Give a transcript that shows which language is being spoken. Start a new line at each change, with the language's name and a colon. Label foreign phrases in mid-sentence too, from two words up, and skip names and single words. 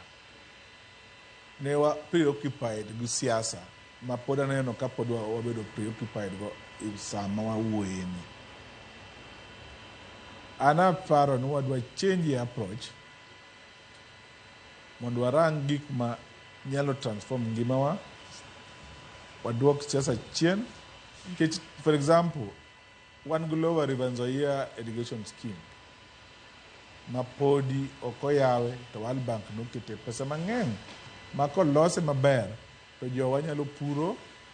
Luo (Kenya and Tanzania): Ne wa preoccupied gi siasa ma pod aneno ka pod wabedo preoccupied go sama wawuoyeni. Ana paro ni wadwa
English: change approach
Luo (Kenya and Tanzania): mondo warang gik ma nyalo transform ngimawa, waduok siasa chien.
English: For example, one
Luo (Kenya and Tanzania): Glover River Nzoia
English: irrigation scheme
Luo (Kenya and Tanzania): mapodi okoyawe to World Bank nokete pesa mang'eny ma kolose maber to jowa nyalo puro